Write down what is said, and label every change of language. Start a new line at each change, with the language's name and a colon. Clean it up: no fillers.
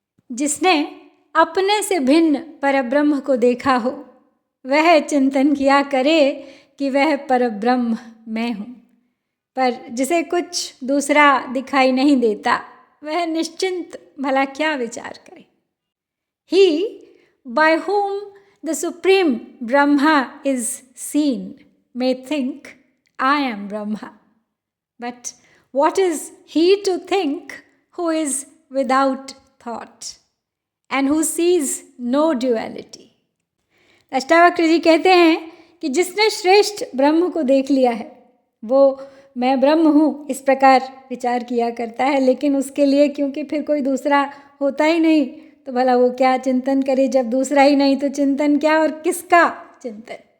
Hindi: जिसने अपने से भिन्न परब्रह्म को देखा हो वह चिंतन किया करे कि वह परब्रह्म मैं हूँ, पर जिसे कुछ दूसरा दिखाई नहीं देता वह निश्चिंत भला क्या विचार करे।
English: He by whom the supreme Brahma is seen may think I am Brahma, but what is he to think who is without thought and who sees no duality?
Hindi: Ashtavakra जी कहते हैं कि जिसने श्रेष्ठ ब्रह्म को देख लिया है वो मैं ब्रह्म हूँ इस प्रकार विचार किया करता है, लेकिन उसके लिए क्योंकि फिर कोई दूसरा होता ही नहीं तो भला वो क्या चिंतन करे। जब दूसरा ही नहीं तो चिंतन क्या और किसका चिंतन।